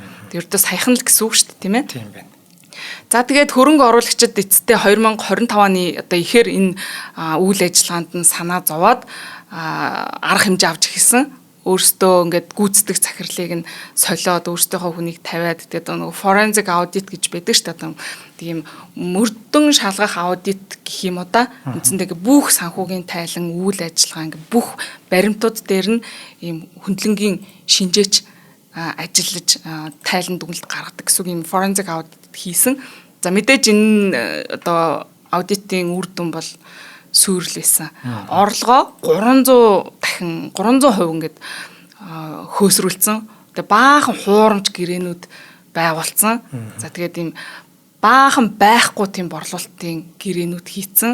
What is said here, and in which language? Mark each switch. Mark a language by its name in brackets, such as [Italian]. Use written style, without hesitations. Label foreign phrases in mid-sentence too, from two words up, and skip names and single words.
[Mongolian] Тэр өдөө саяхан л гэсэн үг шүү дээ, тийм ээ? Тийм байна. За тэгээд хөрөнгө оруулагчид эцэстээ 2025 оны одоо ихээр энэ үйл ажиллагаанд нь санаа зовоод арга хэмжээ авч эхэлсэн. Өөртөө ингээд гүйцэтгэх захирлыг нь солиод өөртөөхөө хүнийг тавиад тэгээд нэг [English] forensic audit [Mongolian] гэж байдаг шүү дээ. Тийм мөрдөн шалгах аудит гэх юм уу да. Үндсэндээ бүх санхүүгийн тайлан үйл ажиллагаа ингээд бүх баримтууд дээр нь ийм хөндлөнгийн шинжээч ажиллаж тайлан дүгнэлт гаргадаг гэсэн юм [English] forensic audit [Mongolian] хийсэн. За мэдээж энэ одоо аудитын үр дүн бол сүйрэл байсан. Орлогоо 300% ингээд хөөсрүүлсэн. Тэгээ баахан хуурамч гэрээнүүд байгуулсан. За тэгээд ийм баахан байхгүй тийм борлуулалтын гэрээнүүд хийцэн.